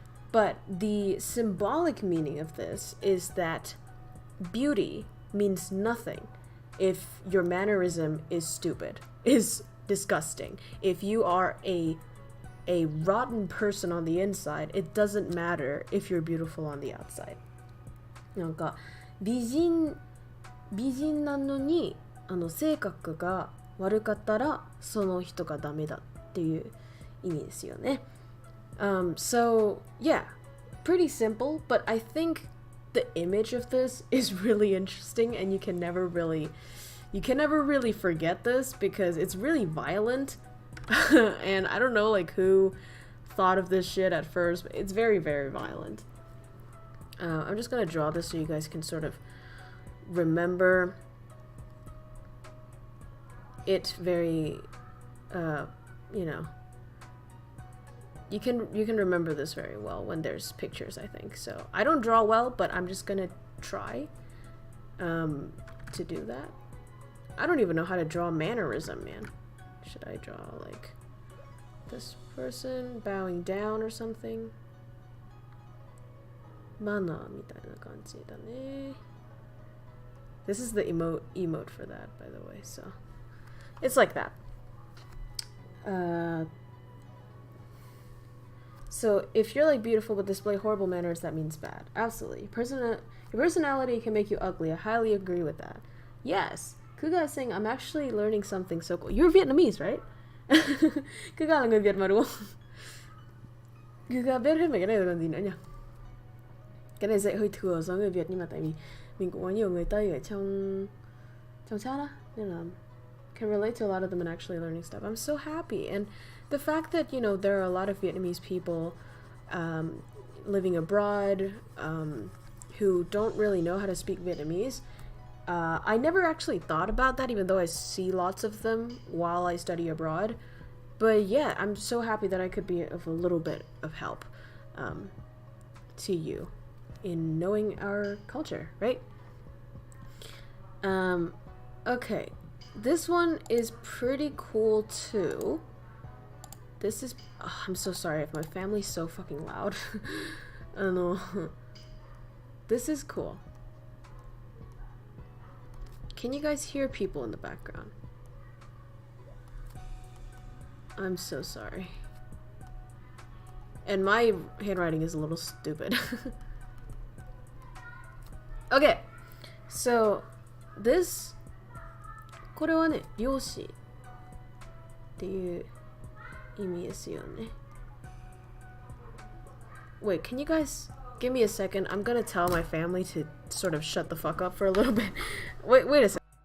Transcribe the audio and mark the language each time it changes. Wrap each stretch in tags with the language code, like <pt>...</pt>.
<en>But the symbolic meaning of this is that beauty means nothing if your mannerism is stupid, is disgusting. If you are a rotten person on the inside, it doesn't matter if you're beautiful on the outside.</en> <ja>なんか美人なのに性格が悪かったらその人がダメだっていう意味ですよね。</ja> <en>So yeah, pretty simple, but I think the image of this is really interesting, and you can never really forget this because it's really violent. And I don't know like who thought of this shit at first, but it's very, very violent. I'm just gonna draw this so you guys can sort of remember it very, you know, you can remember this very well when there's pictures, I think. So I don't draw well, but I'm just gonna try to do that. I don't even know how to draw mannerism, man. Should I draw like this person bowing down or something?</en> <ja>Mana みたいな感じだね.</ja> <en>This is the emote for that, by the way, so it's like that. So if you're like beautiful but display horrible manners, that means bad. Absolutely. Your personality can make you ugly. I highly agree with that. Yes. Kuga is saying, I'm actually learning something so cool. You're Vietnamese, right?</en> <vi>Kuga là người Việt mà đúng không? Kuga biết hết mấy cái này rồi còn gì nữa nhỉ? Cái này dạy hơi thừa so người Việt, nhưng mà tại vì mình cũng có nhiều người Tây ở trong chat á, nên là</vi> <en>can relate to a lot of them and actually learning stuff. I'm so happy. And the fact that, you know, there are a lot of Vietnamese people living abroad who don't really know how to speak Vietnamese. I never actually thought about that, even though I see lots of them while I study abroad. But yeah, I'm so happy that I could be of a little bit of help to you in knowing our culture, right? Okay, this one is pretty cool too. This is, oh, I'm so sorry if my family's so fucking loud. I don't know. This is cool. Can you guys hear people in the background? I'm so sorry. And my handwriting is a little stupid. Okay, so this</en> <ja>これはね、漁師っていう意味ですよね。</ja> <en>Wait, can you guys give me a second? I'm gonna tell my family to sort of shut the fuck up for a little bit. Wait a second.</en>